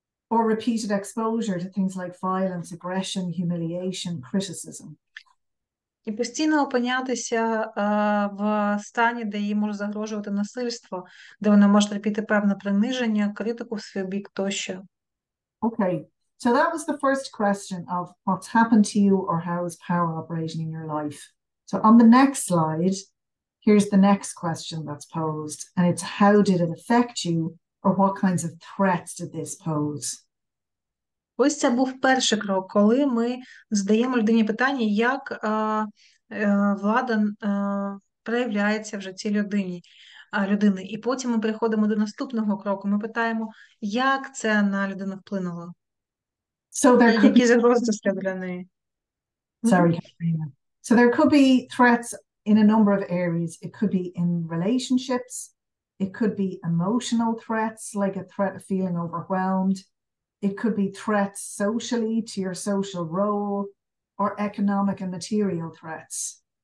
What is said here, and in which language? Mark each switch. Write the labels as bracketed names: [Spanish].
[English] Or repeated exposure to things like violence, aggression, humiliation, criticism. [Ukrainian] І постійно опинятися в стані, де їй може загрожувати насильство, де вона може терпіти певне приниження, критику в свій бік тощо. [English] Okay, so that was the first question of what's happened to you or how is power operating in your life. So on the next slide, here's the next question that's posed, and it's how did it affect you or what kinds of threats did this pose? [Ukrainian] Ось це був перший крок, коли ми задаємо людині питання, як влада проявляється в житті людини. І потім ми переходимо до наступного кроку. Ми питаємо, як це на людину вплинуло. [English] So there [Ukrainian] І [English] could [Ukrainian] які [English] be... [Ukrainian] загрози це для неї. [English] Sorry, Katrina. So there could be threats in a number of areas. It could be in relationships. It could be emotional threats, like a threat of feeling overwhelmed. It could be threats socially to your social role or economic and material threats.